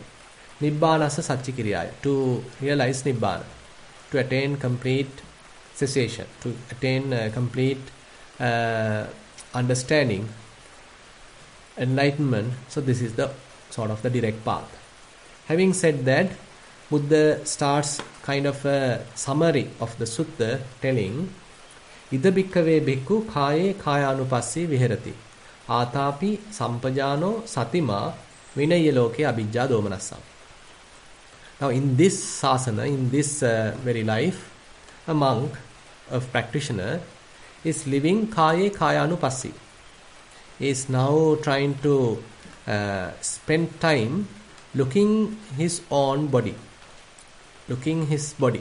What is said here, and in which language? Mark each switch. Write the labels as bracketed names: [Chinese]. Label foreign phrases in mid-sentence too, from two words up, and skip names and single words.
[Pali] Nibbanasa Satchikiriyaya, [English] to realize Nibbana, to attain complete cessation, to attain complete understanding, enlightenment. So this is the sort of the direct path. Having said that, Buddha starts kind of a summary of the sutta telling, [Pali] Ida bhikkave bhikkhu kāye kāyanupassi viharati ātāpi sampajāno satima vinaya loke abhijjā domanassa. [English] Now in this sasana, in this very life, a monk, a practitioner, is living [Pali] kāye kāyanupassi. [English] He is now trying to spend time looking his own body, looking his body.